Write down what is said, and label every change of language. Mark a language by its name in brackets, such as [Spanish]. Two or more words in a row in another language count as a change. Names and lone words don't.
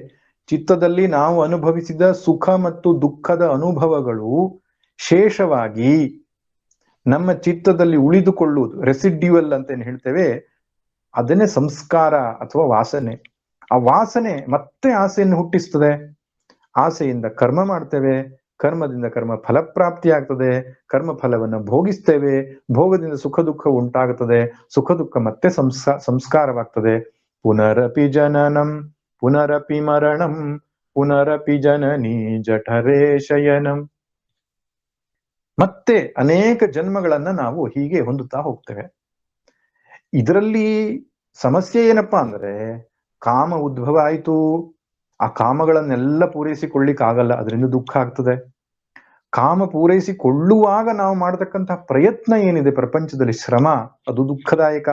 [Kannada] ಚಿತ್ತದಲ್ಲಿ ನಾವು ಅನುಭವಿಸಿದ ಸುಖ ಮತ್ತು ದುಃಖದ ಅನುಭವಗಳು ಶೇಷವಾಗಿ ನಮ್ಮ ಚಿತ್ತದಲ್ಲಿ ಉಳಿದುಕೊಳ್ಳುವುದು, ರೆಸಿಡ್ಯೂಯಲ್ ಅಂತ ಏನ್ ಹೇಳ್ತೇವೆ, ಅದನ್ನೇ ಸಂಸ್ಕಾರ ಅಥವಾ ವಾಸನೆ. ಆ ವಾಸನೆ ಮತ್ತೆ ಆಸೆಯನ್ನು ಹುಟ್ಟಿಸ್ತದೆ. ಆಸೆಯಿಂದ ಕರ್ಮ ಮಾಡ್ತೇವೆ, ಕರ್ಮದಿಂದ ಕರ್ಮ ಫಲಪ್ರಾಪ್ತಿ ಆಗ್ತದೆ, ಕರ್ಮ ಫಲವನ್ನು ಭೋಗಿಸ್ತೇವೆ, ಭೋಗದಿಂದ ಸುಖ ದುಃಖ ಉಂಟಾಗುತ್ತದೆ, ಸುಖ ದುಃಖ ಮತ್ತೆ ಸಂಸ್ಕಾರವಾಗ್ತದೆ. [Sanskrit] ಪುನರಪಿ ಜನನಂ ಪುನರಪಿ ಮರಣಂ ಪುನರಪಿ ಜನನಿ ಜಠರೇ ಶಯನಂ. [Kannada] ಮತ್ತೆ ಅನೇಕ ಜನ್ಮಗಳನ್ನ ನಾವು ಹೀಗೆ ಹೊಂದುತ್ತಾ ಹೋಗ್ತೇವೆ. ಇದರಲ್ಲಿ ಸಮಸ್ಯೆ ಏನಪ್ಪಾ ಅಂದ್ರೆ, ಕಾಮ ಉದ್ಭವ ಆಯ್ತು, ಆ ಕಾಮಗಳನ್ನೆಲ್ಲ ಪೂರೈಸಿಕೊಳ್ಳಿಕ್ ಆಗಲ್ಲ, ಅದರಿಂದ ದುಃಖ ಆಗ್ತದೆ. ಕಾಮ ಪೂರೈಸಿಕೊಳ್ಳುವಾಗ ನಾವು ಮಾಡತಕ್ಕಂತಹ ಪ್ರಯತ್ನ ಏನಿದೆ ಪ್ರಪಂಚದಲ್ಲಿ, ಶ್ರಮ, ಅದು ದುಃಖದಾಯಕ.